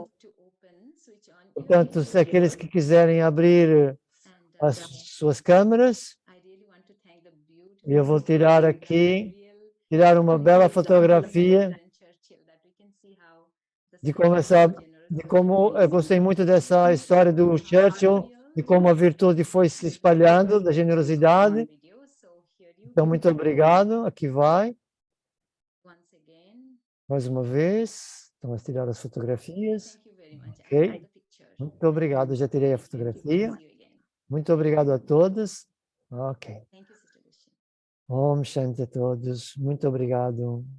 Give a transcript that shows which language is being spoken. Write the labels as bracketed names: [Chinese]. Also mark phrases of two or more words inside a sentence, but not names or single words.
[Portuguese] Portanto, se aqueles que quiserem abrir as suas câmeras, eu vou tirar aqui, tirar uma bela fotografia de como eu gostei muito dessa história do Churchill, de como a virtude foi se espalhando, da generosidade. Então, muito obrigado. Aqui vai. Mais uma vez. Então, vamos tirar as fotografias. Ok. Muito obrigado. Já tirei a fotografia. Muito obrigado a todos. Ok. [Sanskrit] Om Shanti [Portuguese] a todos. Muito obrigado.